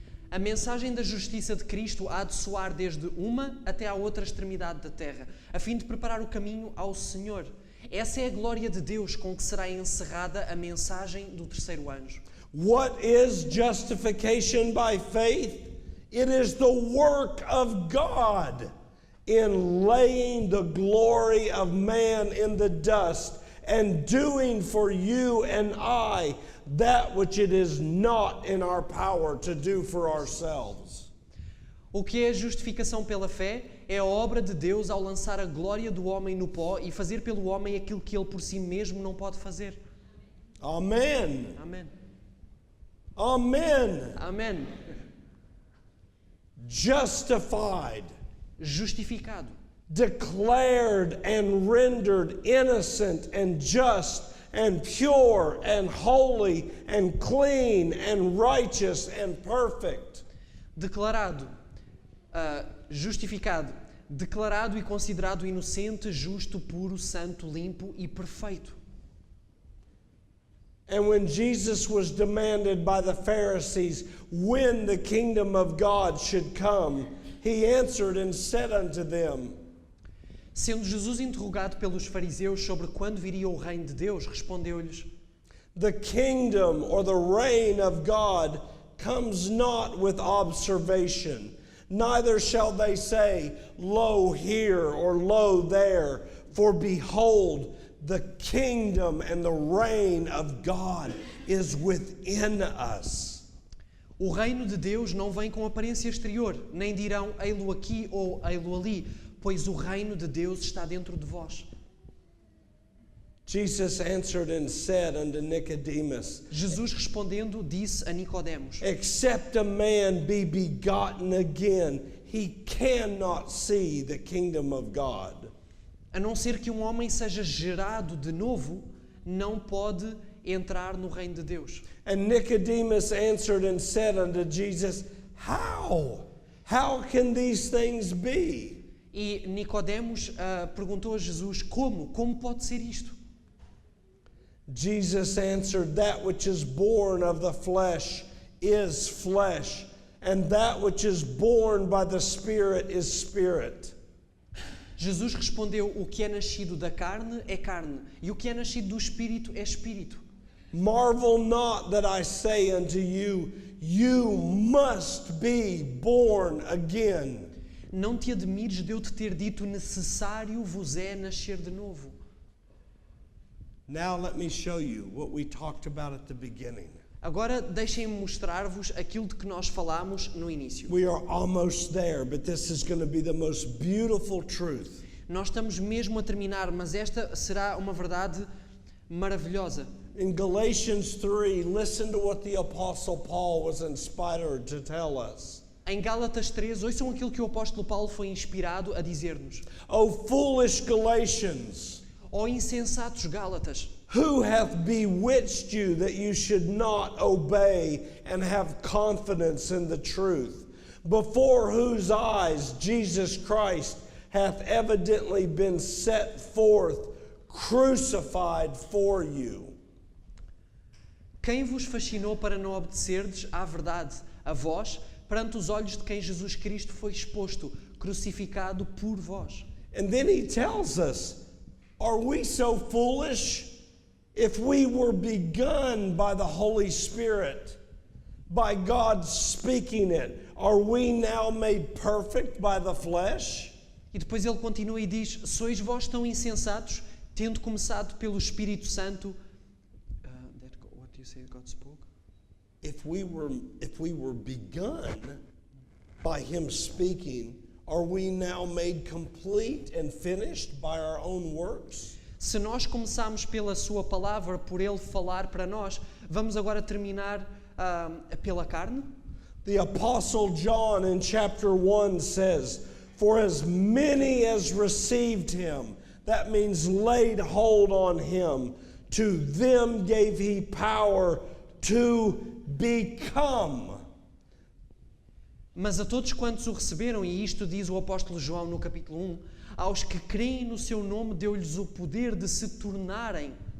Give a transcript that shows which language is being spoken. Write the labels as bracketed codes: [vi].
[pt] A mensagem da justiça de Cristo há de soar desde uma até à outra extremidade da terra, a fim de preparar o caminho ao Senhor. Essa é a glória de Deus com que será encerrada a mensagem do terceiro anjo. [en] What is justification by faith? It is the work of God in laying the glory of man in the dust and doing for you and I that which it is not in our power to do for ourselves. [pt] O que é a justificação pela fé é a obra de Deus ao lançar a glória do homem no pó e fazer pelo homem aquilo que ele por si mesmo não pode fazer. [en] Amen. [pt] Amém. [en] Amen. [pt] Amém. [en] Justified, [pt] Justificado, [en] declared and rendered innocent and just and pure and holy and clean and righteous and perfect. [pt] declarado, justificado, declarado e considerado inocente, justo, puro, santo, limpo e perfeito. [en] And when Jesus was demanded by the Pharisees when the kingdom of God should come, He answered and said unto them, [pt] Sendo Jesus interrogado pelos fariseus sobre quando viria o reino de Deus, respondeu-lhes: [en] the kingdom or the reign of God comes not with observation, neither shall they say, lo here or lo there, for behold, the kingdom and the reign of God is within us. [pt] O reino de Deus não vem com aparência exterior, nem dirão ei-lo aqui ou ei-lo ali, pois o reino de Deus está dentro de vós. [en] Jesus answered and said unto Nicodemus, [pt] Jesus respondendo disse a Nicodemos: [en] except a man be begotten again, he cannot see the kingdom of God. [pt] A não ser que um homem seja gerado de novo, não pode entrar no reino de Deus. [en] And Nicodemus answered and said unto Jesus, how? How can these things be? [pt] E Nicodemos perguntou a Jesus: Como pode ser isto? [en] Jesus answered, that which is born of the flesh is flesh, and that which is born by the Spirit is spirit. [pt] Jesus respondeu: o que é nascido da carne é carne, e o que é nascido do Espírito é Espírito. [en] Marvel not that I say unto you, you must be born again. [pt] Não te admires de eu te ter dito: necessário vos é nascer de novo. [en] Now let me show you what we talked about at the beginning. [pt] Agora deixem-me mostrar-vos aquilo de que nós falámos no início. [en] We are almost there, but this is going to be the most beautiful truth. [pt] Nós estamos mesmo a terminar, mas esta será uma verdade maravilhosa. [en] In Galatians 3, listen to what the Apostle Paul was inspired to tell us. [pt] Em Gálatas 3, ouçam aquilo que o apóstolo Paulo foi inspirado a dizer-nos. [en] O foolish Galatians, [pt] Ó insensatos Gálatas, [en] who hath bewitched you that you should not obey and have confidence in the truth, before whose eyes Jesus Christ hath evidently been set forth, crucified for you. [pt] Quem vos fascinou para não obedecerdes à verdade, a vós, perante os olhos de quem Jesus Cristo foi exposto, crucificado por vós? [en] And then he tells us, are we so foolish? If we were begun by the Holy Spirit, by God speaking it, are we now made perfect by the flesh? [pt] E depois ele continua e diz, sois vós tão insensatos, tendo começado pelo Espírito Santo... [en] what do you say God spoke? If we were begun by him speaking, are we now made complete and finished by our own works? [pt] Se nós começamos pela sua palavra, por ele falar para nós, vamos agora terminar pela carne? [en] The Apostle John in chapter 1 says, for as many as received him, that means laid hold on him, to them gave he power to become. [pt] Mas a todos quantos o receberam, e isto diz o apóstolo João no capítulo 1, aos que creem no seu nome deu-lhes o poder de se tornarem.